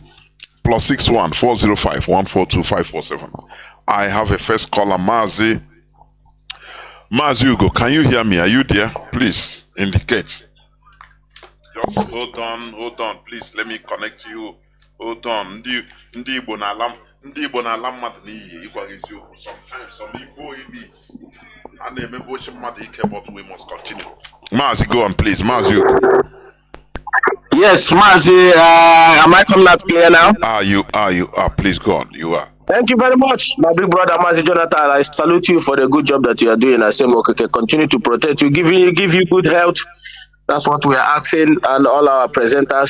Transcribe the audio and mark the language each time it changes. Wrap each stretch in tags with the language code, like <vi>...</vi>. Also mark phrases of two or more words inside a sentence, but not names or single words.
<en>+61 405 142 547. I have a first caller, Mazi. Mazi Hugo, can you hear me? Are you there? Please indicate. Just hold on, please. Let me connect you. Hold on.</en> <ig>Ndi Igbo na-ala mmadụ n'iyi ịgwa gị eziokwu.</ig> <en>Sometimes some Igbo elites</en> <ig>a na-emebe ochi mmadụ ike,</ig> <en>but we must continue. Mazi, go on, please. Mazi Hugo. Yes, Mazi, am I coming out clear now? You are. Please go on. You are. Thank you very much, my big brother Mazi Jonathan. I salute you for the good job that you are doing. I say, okay, continue to protect you, give you good health. That's what we are asking, and all our presenters.</en>